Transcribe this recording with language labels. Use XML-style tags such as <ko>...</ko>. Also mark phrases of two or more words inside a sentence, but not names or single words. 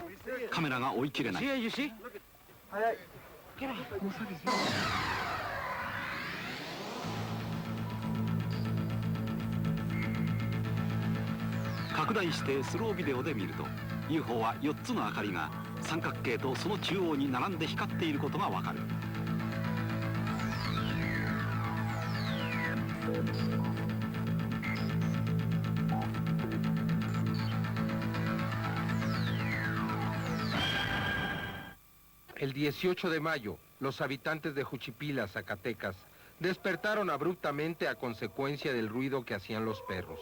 <ja>カメラが追い切れない。拡大してスロービデオで見ると UFO は4つの明かりが三角形とその中央に並んで光っていることがわかる。</ja> <es>El 18 de mayo, los habitantes de Juchipila, Zacatecas, despertaron abruptamente a consecuencia del ruido que hacían los perros.</es>